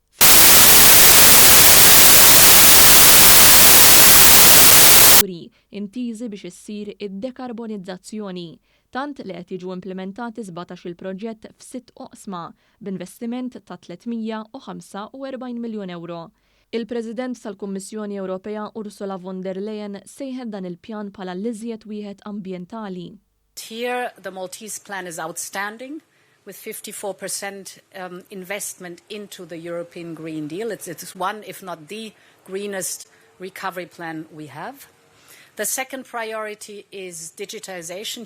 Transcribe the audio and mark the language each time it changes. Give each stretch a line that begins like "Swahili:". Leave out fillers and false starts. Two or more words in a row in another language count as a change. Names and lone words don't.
Maltese: Intiżi biex issir id-dekarbonizzazzjoni, tant li qed jiġu implementati 17 il-proġett f'6 oqsma b'investiment ta' 345 miljun euro. Il-President tal-Kummissjoni Ewropea Ursula von der Leyen sejħed dan il-pjan bħala l-iżjed wieħed ambjentali.
English: Here, the Maltese plan is outstanding, with 54% investment into the European Green Deal. It's one, if not the greenest recovery plan we have. The second priority is digitization.